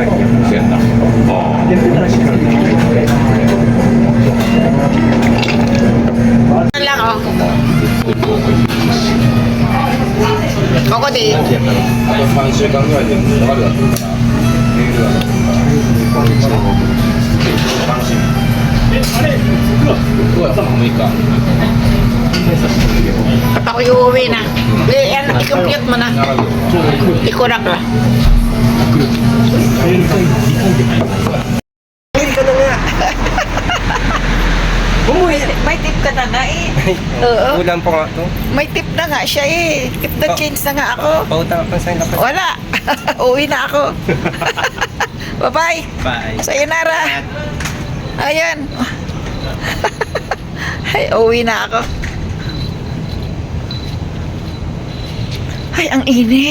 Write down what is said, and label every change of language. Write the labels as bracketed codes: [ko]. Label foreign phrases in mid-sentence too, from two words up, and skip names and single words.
[tl] Ano lang oh. Koko di. [ja] 3週間ぐらいで流れが来るから、メールが。 [tl] At ako'y uuwi na. Yan, i-compute mo na. Ikurak na. Hindi ka na nga. Umuwi. May tip ka na nga eh. Oo. Ulan po nga to. May tip na nga siya eh. [en] Tip the change [tl] na nga ako. Pautang pa sa'yo kapag. Wala. Uwi na ako. Bye-bye. Bye. Sayonara. Ayan. Ay, uwi na ako. Ay, ang init.